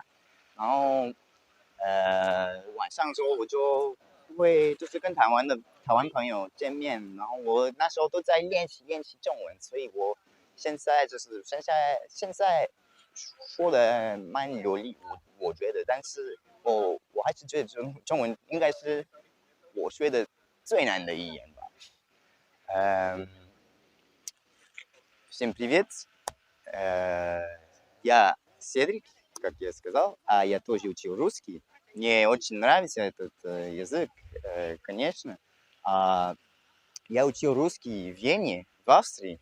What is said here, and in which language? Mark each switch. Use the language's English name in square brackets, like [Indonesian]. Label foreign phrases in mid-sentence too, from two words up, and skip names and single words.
[Chinese] 然后晚上的时候我就会就是跟台湾朋友见面，然后我那时候都在练习中文，所以我现在说的蛮流利，我觉得，但是我还是觉得中文应该是我学的最难的语言吧。 [Russian] Всем привет! Я Седрик, как я сказал, а я тоже учил русский. Мне очень нравится этот язык, конечно. Я учил русский в Вене, в Австрии.